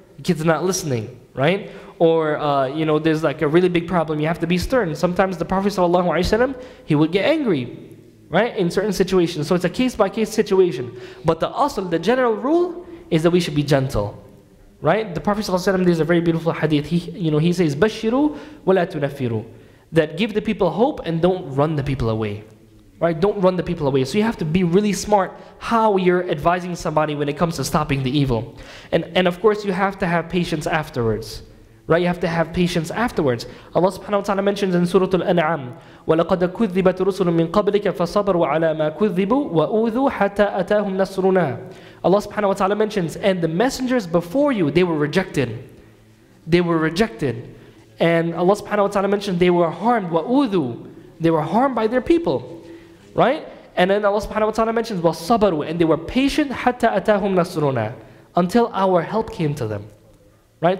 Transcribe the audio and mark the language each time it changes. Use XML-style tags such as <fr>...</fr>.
<en>The kid's not listening, right? Or, there's like a really big problem, you have to be stern. Sometimes the Prophet ﷺ, he would get angry, right? In certain situations. So it's a case-by-case situation. But the general rule is that we should be gentle, right? The Prophet ﷺ, there's a very beautiful hadith. He says,</en> <ar>بَشِّرُوا وَلَا تُنَفِّرُوا.</ar> <en>That give the people hope and don't run the people away. Right? Don't run the people away. So you have to be really smart how you're advising somebody when it comes to stopping the evil. And of course, you have to have patience afterwards. Right? You have to have patience afterwards. Allah subhanahu wa ta'ala mentions in Surah Al-An'am,</en> <ar>وَلَقَدْ كُذِّبَتْ رُسُلٌ مِّن قَبْلِكَ فَصَبَرُوا عَلَى مَا كُذِّبُوا وَأُوذُوا حَتَّى أَتَاهُمْ نَصْرُنَا.</ar> <en>Allah subhanahu wa ta'ala mentions, and the messengers before you, they were rejected. They were rejected. And Allah subhanahu wa ta'ala mentioned they were harmed, وَأُوذُوا. They were harmed by their people. Right? And then Allah subhanahu wa ta'ala mentions, وَصَبَرُوا. And they were patient,</en> <ar>حَتَّى أَتَاهُمْ نَصْرُنَا.</ar> <en>Until our help came to them. Right?</en>